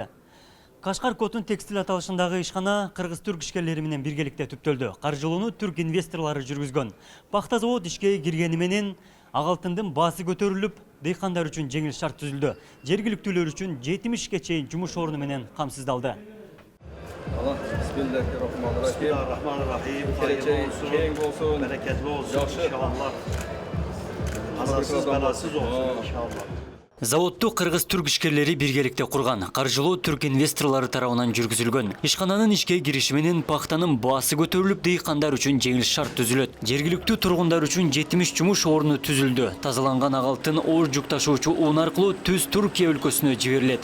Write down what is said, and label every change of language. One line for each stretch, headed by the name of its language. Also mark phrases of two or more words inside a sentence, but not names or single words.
Kyrgyz: Кашкар Cotton текстиль аталышындагы ишкана кыргыз-түрк ишкерлери менен биргеликте түптөлдү. Каржылоону түрк инвесторлору жүргүзгөн. Пахта завод ишке киргени менен ак алтындын баасы көтөрүлүп, дыйкандар үчүн жеңил шарт түзүлдү. Жергиликтүүлөр үчүн 70ке чейин жумуш орну менен камсыздалды.
Arabic: Bismillahirrahmanirrahim.
Turkish: Hayırlı olsun, bereketli olsun inşallah. Kazasız belasız olsun inşallah.
Kyrgyz: Заводду кыргыз-түрк ишкерлери биргеликте курган. Каржылоо түрк инвесторлору тарабынан жүргүзүлгөн. Ишкананын ишке кириши менен пахтанын баасы көтөрүлүп, дыйкандар үчүн жеңил шарт түзүлөт. Жергиликтүү тургундар үчүн 70 жумуш орну түзүлдү. Тазаланган ак алтын оор жүк ташуучу уун аркылуу түз Түркия өлкөсүнө жиберилет.